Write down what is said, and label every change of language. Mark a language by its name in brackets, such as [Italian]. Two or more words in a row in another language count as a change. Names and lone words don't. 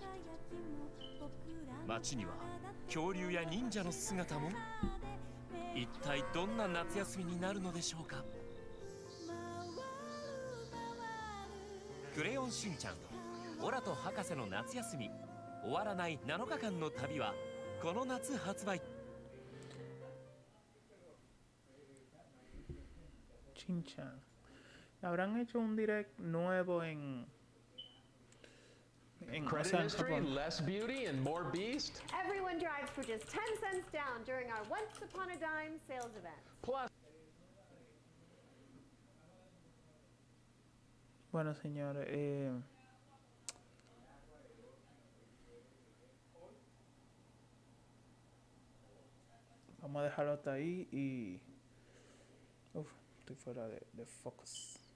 [Japanese] 街には恐竜や忍者の姿も。一体どんな夏休みになるのでしょうか。クレヨンしんちゃんオラと博士の夏休み終わらない7日間の旅はこの夏発売。 Chinchan. [Spanish] Habrán hecho un direct nuevo en [English] Credit history, less beauty, and more beast? Everyone drives for just 10 cents down during our Once Upon a Dime sales event. Plus. [Spanish] Bueno, señores, vamos a dejarlo hasta ahí y... Uf, estoy fuera de focus.